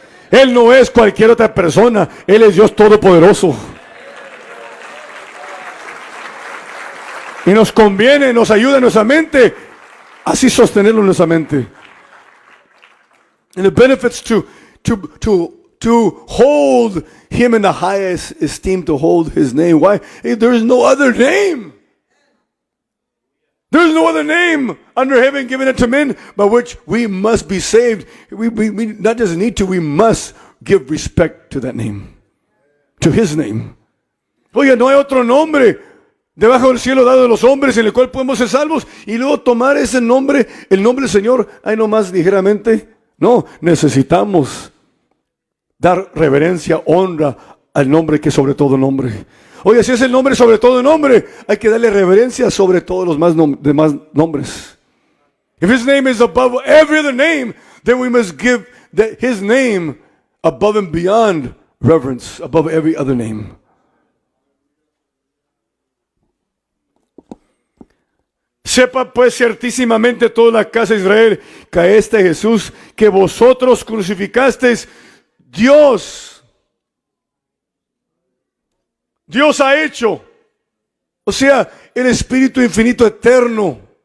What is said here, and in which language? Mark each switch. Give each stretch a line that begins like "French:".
Spanish: Él no es cualquier otra persona. Él es Dios Todopoderoso. Y nos conviene, nos ayuda en nuestra mente, así sostenerlo en nuestra mente.
English: And the benefits to hold Him in the highest esteem, to hold His name. Why? There is no other name. There's no other name under heaven given unto men by which we must be saved. We not just need to, we must give respect to that name, to His name.
Spanish: Oiga, no hay otro nombre debajo del cielo dado de los hombres en el cual podemos ser salvos y luego tomar ese nombre, el nombre del Señor, ahí nomás ligeramente. No, necesitamos dar reverencia, honra al nombre que es sobre todo nombre. Oye, si es el nombre sobre todo nombre, hay que darle reverencia sobre todos los demás nombres.
English: If His name is above every other name, then we must give His name above and beyond reverence, above every other name.
Spanish: Sepa pues ciertísimamente toda la casa de Israel que a este Jesús que vosotros crucificasteis, Dios ha hecho, o sea, el Espíritu infinito eterno,